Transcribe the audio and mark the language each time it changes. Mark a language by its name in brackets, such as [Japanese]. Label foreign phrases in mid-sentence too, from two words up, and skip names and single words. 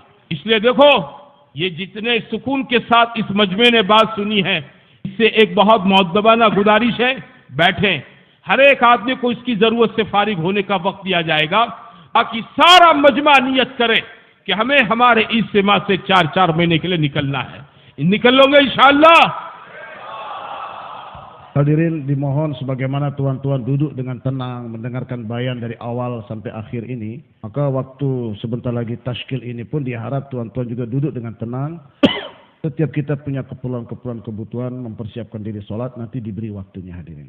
[Urdu] اس لیے دیکھو، یہ جتنے سکون کے ساتھ اس مجمعے نے بات سنی ہے، اس سے ایک بہت مؤدبانہ گزارش ہے، بیٹھیں، ہر ایک آدمی کو اس کی ضرورت سے فارغ ہونے کا وقت دیا جائے گا، تاکہ سارا مجمع نیت کرے کہ ہمیں ہمارے اجتماع سے 4-4 مہینے کے لیے نکلنا ہے. نکل لوگے ان شاء اللہ. [Indonesian] Hadirin dimohon sebagaimana tuan-tuan duduk dengan tenang mendengarkan bayan dari awal sampai akhir ini, maka waktu sebentar lagi tashkil ini pun diharap tuan-tuan juga duduk dengan tenang. Setiap kita punya keperluan-keperluan kebutuhan mempersiapkan diri sholat, nanti diberi waktunya hadirin.